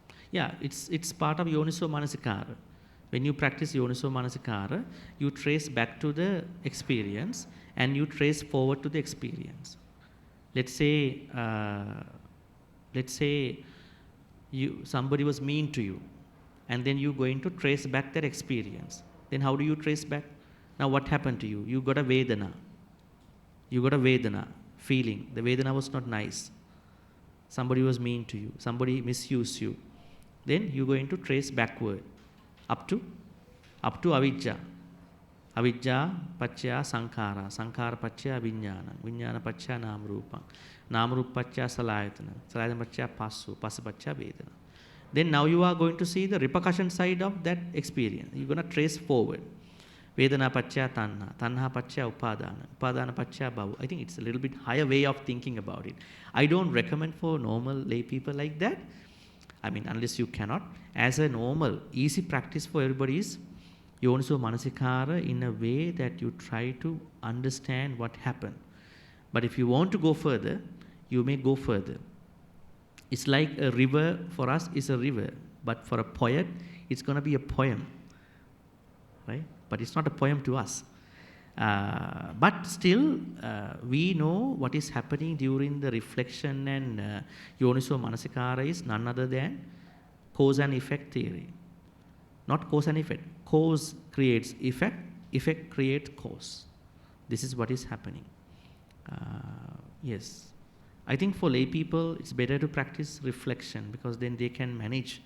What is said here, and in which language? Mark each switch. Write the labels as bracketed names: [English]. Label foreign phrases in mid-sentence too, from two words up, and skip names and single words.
[English] Yeah, it's part of [Pali] yoniso manasikara. [English] When you practice [Pali] yoniso manasikara, [English] you trace back to the experience and you trace forward to the experience. Let's say somebody was mean to you, and then you're going to trace back that experience. Then how do you trace back? Now what happened to you? You got a vedana. You got a vedana, feeling. The vedana was not nice. Somebody was mean to you. Somebody misused you. Then you're going to trace backward up to avijja. [Pali] Avijja paccaya sankhara. Sankhara paccaya vijnana. Vijnana paccaya namrupam. Namrupa paccaya salayatana. Salayatana paccaya passu. Passu paccaya vedana. [English] Then now you are going to see the repercussion side of that experience. You're going to trace forward. [Pali] Vedana paccaya tanha. Tanha paccaya upadana. Upadana paccaya bhava. [English] I think it's a little bit higher way of thinking about it. I don't recommend for normal lay people like that. I mean, unless you cannot. As a normal, easy practice for everybody is [Pali] yoniso manasikara [English] in a way that you try to understand what happened. But if you want to go further, you may go further. It's like a river for us is a river, but for a poet, it's going to be a poem, right? But it's not a poem to us. But still, we know what is happening during the reflection, and [Pali] yoniso manasikara [English] is none other than cause and effect theory. Not cause and effect. Cause creates effect, effect creates cause. This is what is happening. Yes. I think for lay people, it's better to practice reflection, because then they can manage.